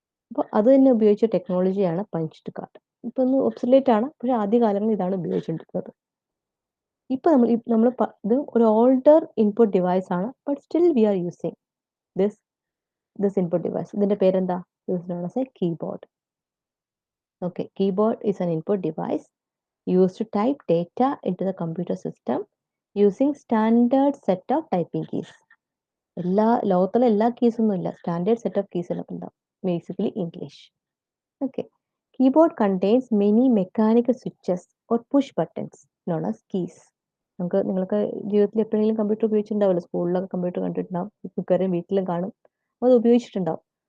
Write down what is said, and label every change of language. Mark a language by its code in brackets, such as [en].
[ml] അപ്പോൾ അത് തന്നെ ഉപയോഗിച്ച ടെക്നോളജിയാണ് പഞ്ച്ഡ് കാർഡ്. ഇപ്പൊ ഒന്ന് ഒബ്സലേറ്റ് ആണ്, പക്ഷെ ആദ്യകാലങ്ങളിൽ ഇതാണ് ഉപയോഗിച്ചുകൊണ്ടിരുന്നത്. ഇപ്പൊ നമ്മൾ ഇത് ഒരു ഓൾഡർ ഇൻപുട്ട് ഡിവൈസ് ആണ്, [en] But still we are using this input device. [ml] ഇതിന്റെ പേരെന്താ? [en] This is known as a keyboard. Okay, keyboard is an input device used to type data into the computer system using standard set of typing keys. [ml] ലോകത്തിലെ എല്ലാ keys ഒന്നുമില്ല, standard set of keys ഉണ്ടാവും, basically English. [en] Okay, keyboard contains many mechanical switches or push buttons known as keys. [ml] നിങ്ങൾക്ക് ജീവിതത്തിൽ എപ്പോഴെങ്കിലും computer ഉപയോഗിച്ചിട്ടുണ്ടാവില്ല, സ്കൂളിലൊക്കെ computer കണ്ടിട്ടുണ്ടാവും, മിക്കവാറും വീട്ടിലും കാണും, അത് ഉപയോഗിച്ചിട്ടുണ്ടാവും.